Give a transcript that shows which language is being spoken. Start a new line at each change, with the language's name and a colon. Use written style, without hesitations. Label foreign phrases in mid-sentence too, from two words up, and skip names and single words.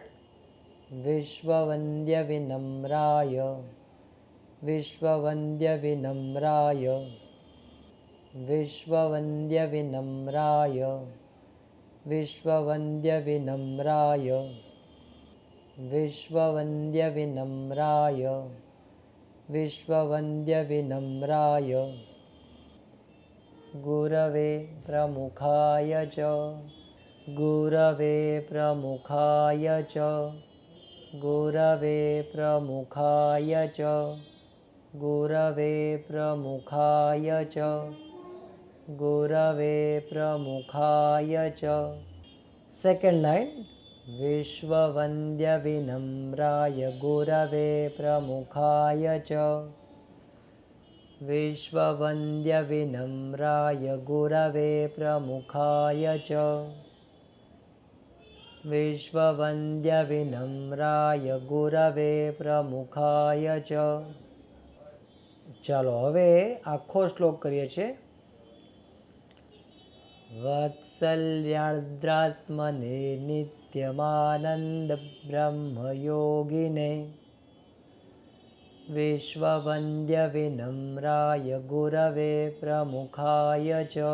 Sanskrit: વિશ્વવંદ્ય વિનમ્રાય, વિશ્વવંદ્ય વિનમ્રાય, વિશ્વવંદ્ય વિનમ્રાય, વિશ્વવંદ્ય વિનમ્રાય, વિશ્વવંદ્ય વિનમ્રાય, વિશ્વવંદ્ય વિનમ્રાય. ગુરવે પ્રમુખાય ચ, ગુરવે પ્રમુખાય ચ, गुरवे प्रमुखाय च गुरवे प्रमुखाय च गुरवे प्रमुखाय च
English: second line
Sanskrit: विश्ववन्द्य विनम्राय गुरवे प्रमुखाय च विश्ववन्द्य विनम्राय गुरवे प्रमुखाय च विश्ववन्द्य विनम्राय गुरवे प्रमुखाय च
Gujarati: ચાલો હવે આખો શ્લોક કરીએ છીએ
Sanskrit: વત્સલ્યાર્દ્રાત્મને નિત્યમાનંદ બ્રહ્મયોગિને વિશ્વવन्द्ય વિનમ્રાય ગુરવે પ્રમુખાય ચ